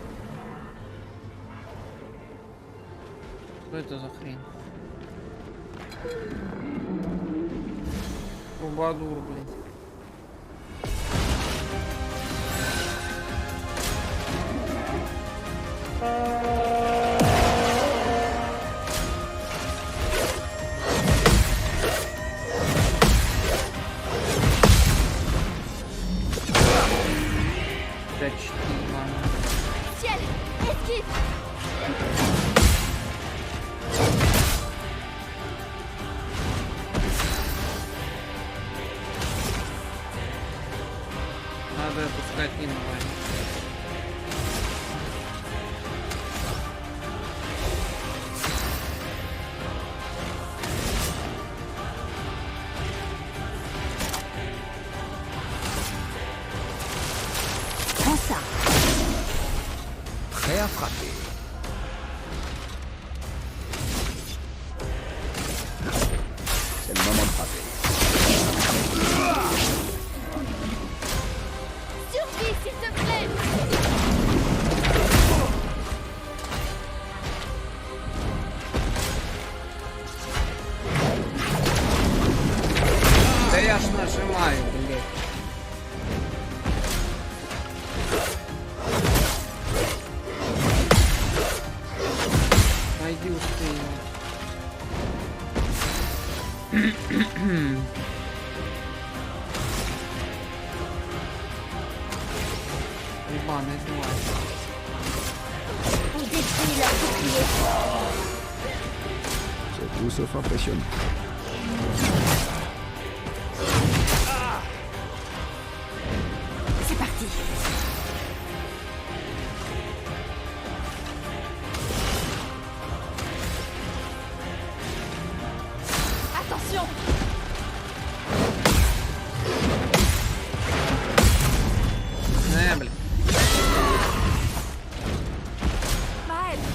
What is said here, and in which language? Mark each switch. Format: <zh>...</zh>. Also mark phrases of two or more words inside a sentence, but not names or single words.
<ru>Что это за хрень? Трубадур, блин.</ru> <fr>Ciel, esquive.</fr> <ru>Надо отпускать мину, Ваня.</ru> <fr>Prends ça. Prêt à frapper. C'est le moment de frapper. Survie, s'il te plaît.</fr> <ru>Да я ж нажимаю, блядь. Пойди успей. Ебаная тварь.</ru> <fr>On détruit leur bouclier. C'est tout sauf impressionnant. C'est parti. Attention.</fr> <ru>Бля.</ru> <fr>Maël.</fr>